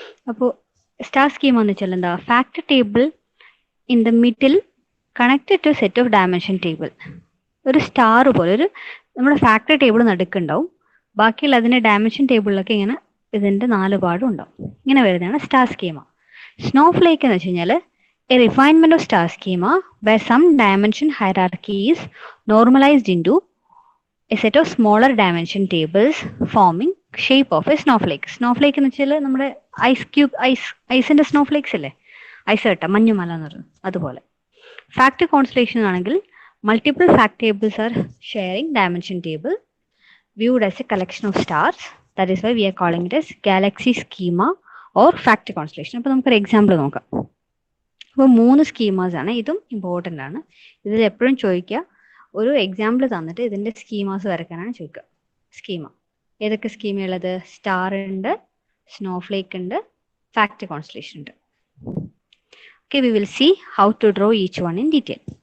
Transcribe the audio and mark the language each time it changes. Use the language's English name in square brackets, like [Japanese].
[Malayalam] അപ്പോൾ star schema എന്ന് വെച്ചാൽ എന്താ? [English] Fact table in the middle connected to set of dimension table. [Malayalam] ഒരു സ്റ്റാർ പോലെ ഒരു നമ്മുടെ ഫാക്ടറി ടേബിൾ നടുക്കുണ്ടാവും. ബാക്കിയുള്ള അതിൻ്റെ ഡയമെൻഷൻ ടേബിളിലൊക്കെ ഇങ്ങനെ ഇതിൻ്റെ 4 പാടും ഉണ്ടാവും. ഇങ്ങനെ വരുന്നതാണ് സ്റ്റാർ സ്കീമ. സ്നോഫ്ലേക്ക് എന്ന് വെച്ച് കഴിഞ്ഞാൽ [English] A refinement of star schema where some dimension hierarchy is normalized into a set of smaller dimension tables forming shape of a snowflake. [Malayalam] Snowflake എന്ന് വെച്ചാൽ നമ്മുടെ ഐസിന്റെ സ്നോഫ്ലേക്സ് അല്ലേ, ഐസ് കട്ട മഞ്ഞുമല എന്ന് പറയുന്നത് അതുപോലെ. [English] Fact constellation ആണെങ്കിൽ multiple fact tables are sharing dimension table viewed as a collection of stars. That is why we are calling it as galaxy schema or fact constellation. [Malayalam] അപ്പോൾ നമുക്കൊരു എക്സാമ്പിൾ നോക്കാം. അപ്പോൾ 3 സ്കീമാസ് ആണ്, ഇതും ഇമ്പോർട്ടൻ്റ് ആണ്. ഇതിൽ എപ്പോഴും ചോദിക്കുക, ഒരു എക്സാമ്പിൾ തന്നിട്ട് ഇതിൻ്റെ സ്കീമാസ് വരയ്ക്കാനാണ് ചോദിക്കുക. സ്കീമ ഏതൊക്കെ സ്കീമയുള്ളത്? സ്റ്റാർ ഉണ്ട്, സ്നോഫ്ലേക്ക് ഉണ്ട്, ഫാക്ട് കോൺസ്റ്റലേഷൻ ഉണ്ട്. [English] Okay, we will see how to draw each one in detail.